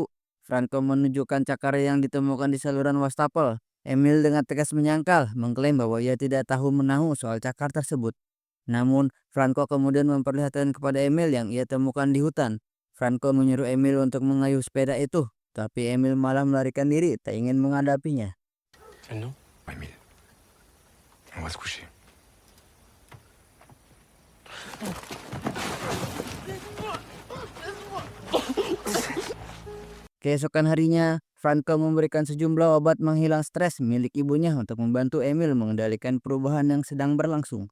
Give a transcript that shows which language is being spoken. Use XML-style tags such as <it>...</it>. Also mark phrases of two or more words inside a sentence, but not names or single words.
<id>Franco menunjukkan cakar yang ditemukan di saluran wastafel. Emil dengan tegas menyangkal, mengklaim bahwa ia tidak tahu menahu soal cakar tersebut. Namun, Franco kemudian memperlihatkan kepada Emil yang ia temukan di hutan. Franco menyuruh Emil untuk mengayuh sepeda itu, tapi Emil malah melarikan diri, tak ingin menghadapinya.</id> <fr>Non. Emile, on va se coucher.</fr> <id>Keesokan harinya, Franco memberikan sejumlah obat menghilang stres milik ibunya untuk membantu Emil mengendalikan perubahan yang sedang berlangsung.</id>